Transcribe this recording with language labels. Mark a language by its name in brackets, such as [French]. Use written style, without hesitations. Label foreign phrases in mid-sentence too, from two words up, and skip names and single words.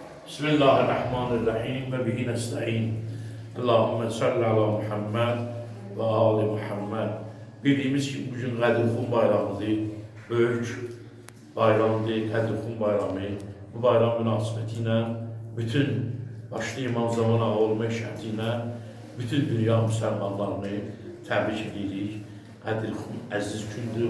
[Arabic] بسم الله الرحمن الرحيم وبه نستعين. اللهم صل على محمد وآل محمد. [Turkish] Bildiğimiz gibi bugün Qədirxum bayramıdır. [Azerbaijani] Böyük bayramdır, Qədirxum bayramı. Bu bayram münasibətilə bütün başta İmam Zaman Ağa olma şərtilə bütün dünya müsəlmanlarını təbrik edirik. Qədirxum əziz gündür.